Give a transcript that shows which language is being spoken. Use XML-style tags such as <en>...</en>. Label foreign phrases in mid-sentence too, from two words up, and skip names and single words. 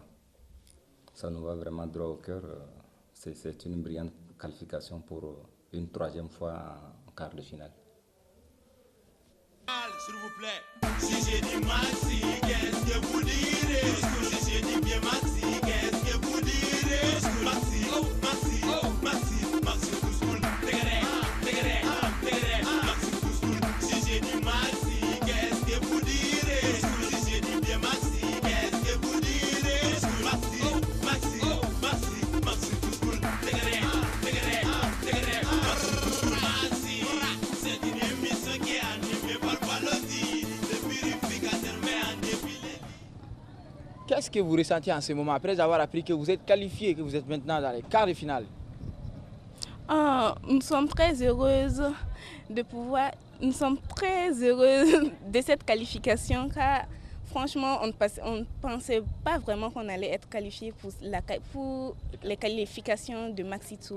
<fr>Ça nous va vraiment droit au cœur. C'est une brillante qualification pour une 3e fois en quart de finale. S'il vous plaît. Si j'ai dit maxi, qu'est-ce que vous direz? Si j'ai dit bien maxi, qu'est-ce que vous direz? Maxi, maxi, maxi, maxi tout school.</fr> <bm>Tegere, tegere, tegere,</bm> <fr>maxi tout school. Si j'ai dit maxi, qu'est-ce que vous direz? Si j'ai dit bien maxi, qu'est-ce que vous direz? Maxi, maxi, maxi, maxi tout school.</fr> <bm>Tegere, tegere, tegere,</bm> <fr>maxi tout school. Maxi, c'est une émission qui est animée par Balodi, le purificateur met en défilé. qu'est-ce que vous ressentez en ce moment après avoir appris que vous êtes qualifié, que vous êtes maintenant dans les quarts de finale? Nous sommes très heureuses nous sommes très heureuses de cette qualification car franchement, on ne pensait pas vraiment qu'on allait être qualifié pour les qualifications de Maxi Tour.</fr>